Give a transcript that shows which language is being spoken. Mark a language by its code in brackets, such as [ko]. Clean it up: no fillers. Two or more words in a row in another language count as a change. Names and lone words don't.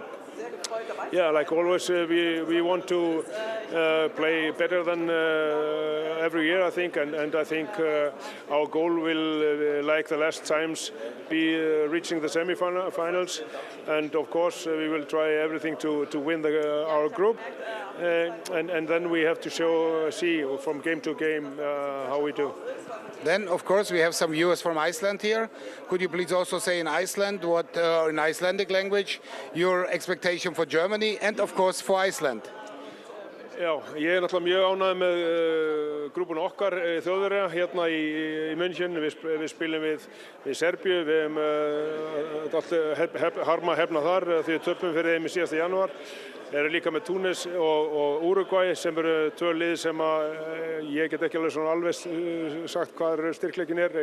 [en] Yeah, like always, we want to play better than every year, I think, and I think our goal will, like the last times, be reaching the semi-finals, and of course we will try everything to win our group, and then we have to see from game to game how we do. Then, of course, we have some viewers from Iceland here. Could you please also say in Iceland, what in Icelandic language, your expectation for Germany and, of course, for Iceland? [is] Já, ég náttúrulega mjög ánægð með grúpun okkar Þjóðverja hérna í München. Við spilum við Serbíu, við hefum alltaf harma hefna þar því við töpum fyrir þeim í síðasta janúar. Eru líka með Túnis og Uruguay sem eru 2 lið sem ég get ekki alveg svona alveg sagt hvað styrkleikin er.